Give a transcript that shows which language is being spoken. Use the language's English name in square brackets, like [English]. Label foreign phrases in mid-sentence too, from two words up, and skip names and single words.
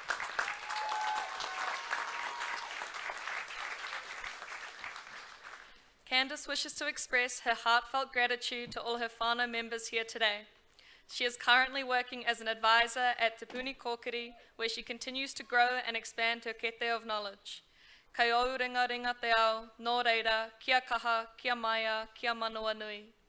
[English] Candice wishes to express her heartfelt gratitude to all her whānau members here today. She is currently working as an advisor at Te Puni Kōkiri, where she continues to grow and expand her kete of knowledge. [Māori] Kai au ringa ringa te ao, nō reira, kia kaha, kia maia, kia manawa nui.